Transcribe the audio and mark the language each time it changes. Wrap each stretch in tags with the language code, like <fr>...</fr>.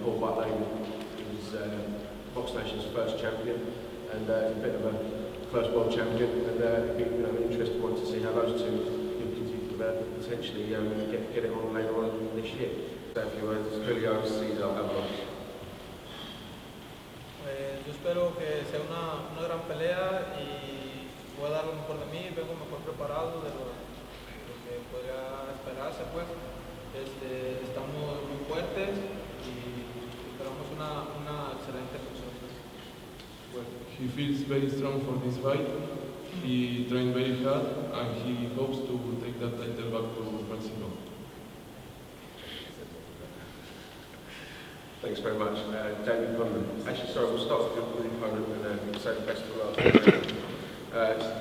<en>Paul Butley was BoxNation's first champion, and a bit of a first world champion, and it'd be an interesting one to see how those two continue to potentially get it on later on this year. So if you Julio Cesar Avalos.</en> <es>Yo espero que sea una gran pelea y voy a dar lo mejor de mí, vengo mejor preparado de lo que podría esperarse, pues. Estamos muy fuertes y esperamos una excelente función.</es> <en>He feels very strong for this fight. He trained very hard and he hopes to take that title back to Mexico. Thanks very much. Jamie Conlan. Actually, sorry, we'll start with your opponent and say the best for last.</en>